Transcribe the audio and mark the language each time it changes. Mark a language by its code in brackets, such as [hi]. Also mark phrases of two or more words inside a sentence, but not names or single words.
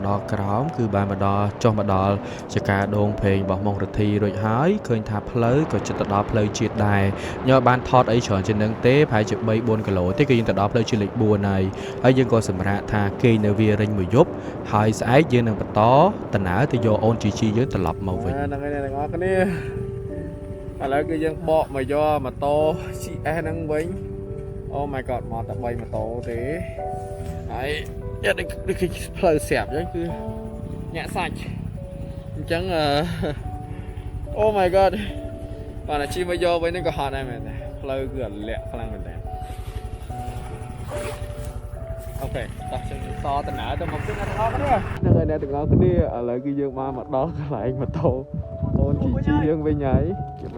[km] ដល់ក្រោមគឺបានចុះមកដល់ចកាដងព្រេងរបស់មុខរដ្ឋីរួចហើយឃើញថាផ្លូវក៏ជិតទៅដល់ផ្លូវជាតិដែរញ៉ាំបានថតអីច្រើនជាងនឹងទេប្រហែលជា 3-4 គីឡូទេគឺយើងទៅដល់ផ្លូវជាតិលេខ 4 ហើយយើងក៏សម្រាប់ថាគេនៅវារិញមួយយប់ហើយស្អែកយើងនឹងបន្តដំណើរទៅយកអូនជីជីយើងត្រឡប់មកវិញ ហ្នឹងហើយអ្នកទាំងអស់គ្នាឥឡូវគឺយើងបកមកយកម៉ូតូ CS ហ្នឹងវិញ [en] Oh my god [km] មកតែ3ម៉ូតូទេហើយយកដូចផ្លូវស្រាប់អញ្ចឹងគឺញាក់សាច់អញ្ចឹង [en] Oh my god [km] បាទអាជីមកយកវិញហ្នឹងក៏ហត់ដែរមែនទេផ្លូវគឺអាលាក់ខ្លាំងមែនទេ អូខេតោះយើងតដំណើរទៅមកទៀតអ្នកទាំងអស់គ្នាហ្នឹងហើយអ្នកទាំងអស់គ្នាឥឡូវគឺយើងមកដល់កន្លែងម៉ូតូអូនជីយើងវិញហើយមិន